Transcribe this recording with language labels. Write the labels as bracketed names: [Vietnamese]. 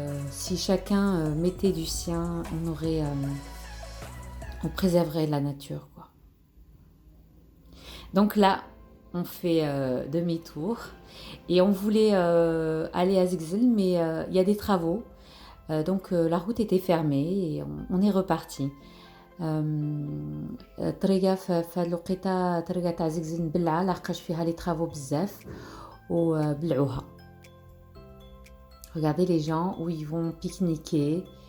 [French] Si chacun mettait du sien, on préserverait la nature, quoi. Donc là, on fait demi-tour et on voulait aller à Zegzel, mais il y a des travaux, donc la route était fermée et on est reparti. [Arabic] الطريقة في هاد الوقيته طريقة تاع زقزق مبلعة لحقاش فيها لي طرافو بزاف وبلعوها. [French] Regardez les gens où ils vont pique-niquer.